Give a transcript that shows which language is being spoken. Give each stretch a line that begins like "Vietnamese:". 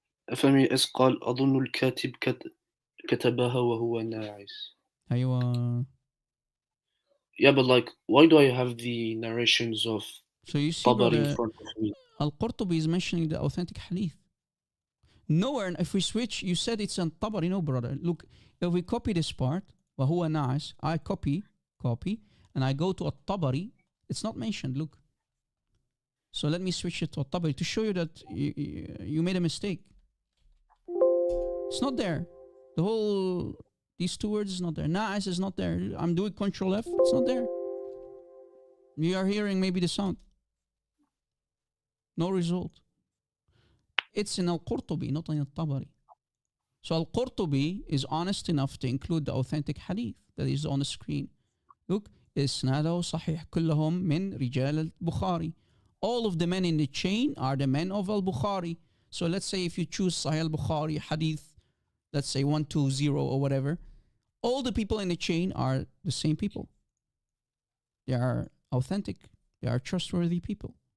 Arabic: أفلم إذ قال أظن الكاتب كتبها وهو ناعس. أيوة.
English: Yeah, but like, why do I have the narrations of Tabari in front of me? Al-Qurtubi is mentioning the authentic hadith. Nowhere, and if we switch, you said it's on Tabari. No, brother. Look, if we copy this part,
Arabic: وهو ناعس,
English: I copy, and I go to At-Tabari, it's not mentioned. Look. So let me switch it to At-Tabari to show you that you made a mistake. It's not there. The whole These two words is not there. Na'as is not there. I'm doing Control F. It's not there. You are hearing maybe the sound. No result. It's in Al-Qurtubi, not in Al-Tabari. So Al-Qurtubi is honest enough to include the authentic hadith that is on the screen. Look,
Arabic: إسناده صحيح كلهم من رجال البخاري.
English: All of the men in the chain are the men of Al-Bukhari. So let's say if you choose Sahih Al-Bukhari hadith, let's say 120 or whatever, all the people in the chain are the same people. They are authentic. They are trustworthy people.